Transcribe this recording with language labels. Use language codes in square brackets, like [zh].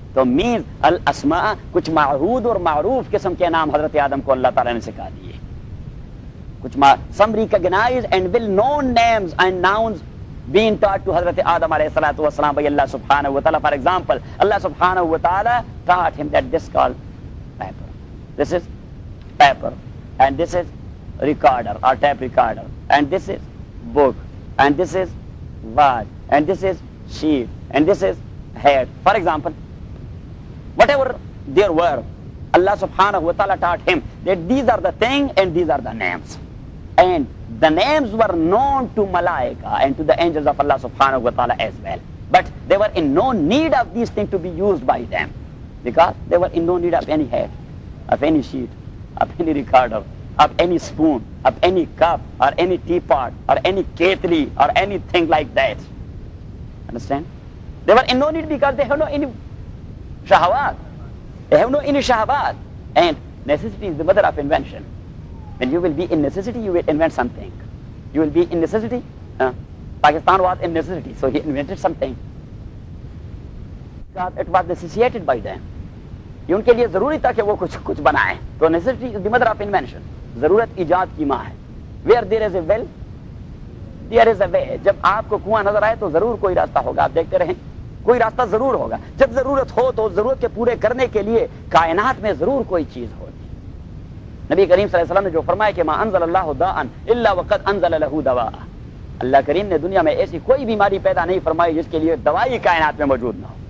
[en] تو مینز الاسماء, [ur] کچھ معہود اور معروف قسم کے نام حضرت آدم کو اللہ تعالی نے سکھا دیے, [en] کچھ some recognise and well known names and nouns been taught to Hazrat Adam علیہ الصلوۃ والسلام بھائی اللہ سبحانہ و تعالی. فار ایگزامپل اللہ سبحانہ و تعالی taught him that this call paper, this is paper, and this is recorder or tape recorder, and this is book, and this is watch, and this is ship, and this is head. For example whatever there were, Allah سبحانہ و تعالی taught him that these are the thing and these are the names, اینڈ the names were known to malaika and to the angels of Allah subhanahu wa ta'ala as well, but they were in no need of these things to be used by them, because they were in no need of any head, of any sheet, of any recorder, of any spoon, of any cup or any teapot or any ketli or anything like that. Understand? They were in no need because they have no any shahawat, they have no any shahawat, and necessity is the mother of invention. When you will be in necessity, you will invent something. You will be in necessity. Pakistan was in necessity, so he invented something. Because it was necessitated by them. [ur] یہ ان کے لیے ضروری تھا کہ وہ کچھ کچھ بنائے. [en] تو necessity is the mother of invention. [ur] ضرورت ایجاد کی ماں ہے. [en] Where there is a well, there is a way. [ur] جب آپ کو کنواں نظر آئے تو ضرور کوئی راستہ ہوگا, آپ دیکھتے رہیں, کوئی راستہ ضرور ہوگا. جب ضرورت ہو تو ضرورت کے پورے کرنے کے لیے کائنات میں ضرور کوئی چیز ہو. نبی کریم صلی اللہ علیہ وسلم نے جو فرمایا کہ [ar] ما انزل اللہ داء الا وقد انزل له دواء, [ur] اللہ کریم نے دنیا میں ایسی کوئی بیماری پیدا نہیں فرمائی جس کے لیے دوائی کائنات میں موجود نہ ہو.